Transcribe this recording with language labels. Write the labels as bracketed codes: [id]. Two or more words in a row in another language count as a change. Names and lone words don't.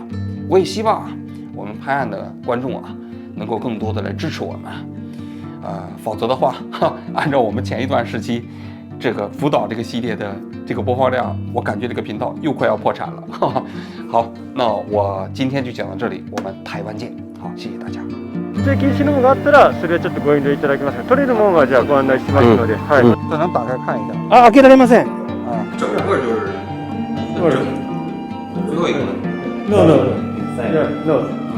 [zh] 我也希望啊，我们拍案的观众啊，能够更多的来支持我们。否则的话，按照我们前一段时期这个辅导这个系列的这个播放量，我感觉这个频道又快要破产了。好，那我今天就讲到这里，我们台湾见。好，谢谢大家。 [ja] 禁止のものがあったら、それはちょっとご遠慮いただきますが、取れるものはじゃあご案内しますので、はい。 [zh] 这能打开看一下 [ja] 開けられません。 [zh] 整个就是最后一个。 No.